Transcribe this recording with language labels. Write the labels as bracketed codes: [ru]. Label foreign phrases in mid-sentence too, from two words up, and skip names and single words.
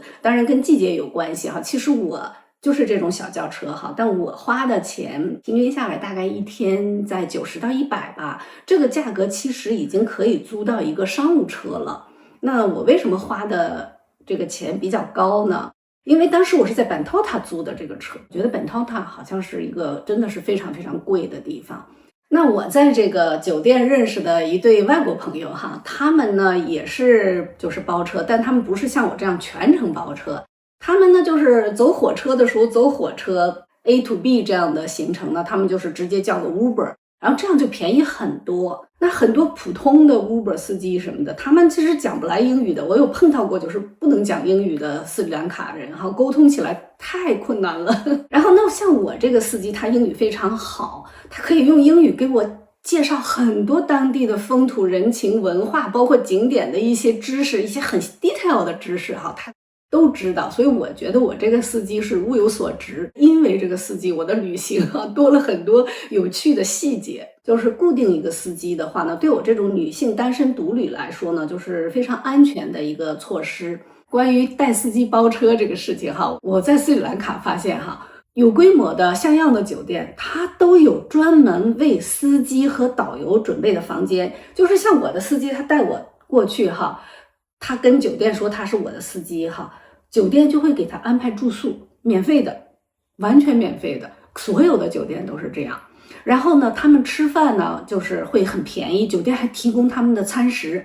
[zh] 當然跟季節有關係哈。其實我就是這種小轎車哈，但我花的錢平均下來大概一天在90到100吧。這個價格其實已經可以租到一個商務車了。那我為什麼花的這個錢比較高呢？因為當時我是在本托塔租的這個車，覺得本托塔好像是一個真的是非常非常貴的地方。那我在這個酒店認識的一對外國朋友哈，他們呢也是就是包車，但他們不是像我這樣全程包車，他們呢就是走火車的時候走火車 [en] A to B [zh] 這樣的行程呢，他們就是直接叫個 Uber， 然後這樣就便宜很多。那很多普通的 Uber 司機什麼的，他們其實講不來英語的，我有碰到過就是不能講英語的斯里蘭卡人哈，溝通起來太困難了。然後那像我這個司機，他英語非常好，他可以用英語給我介紹很多當地的風土人情文化，包括景點的一些知識，一些很 detail 的知識哈，他都知道。所以我覺得我這個司機是物有所值，因為這個司機我的旅行多了很多有趣的細節。就是固定一個司機的話呢，對我這種女性單身獨旅來說呢，就是非常安全的一個措施。關於帶司機包車這個事情哈，我在斯里蘭卡發現哈，有規模的像樣的酒店，它都有專門為司機和導遊準備的房間。就是像我的司機，他帶我過去哈，他跟酒店說他是我的司機哈，酒店就會給他安排住宿，免費的，完全免費的，所有的酒店都是這樣。然後呢，他們吃飯呢，就是會很便宜，酒店還提供他們的餐食。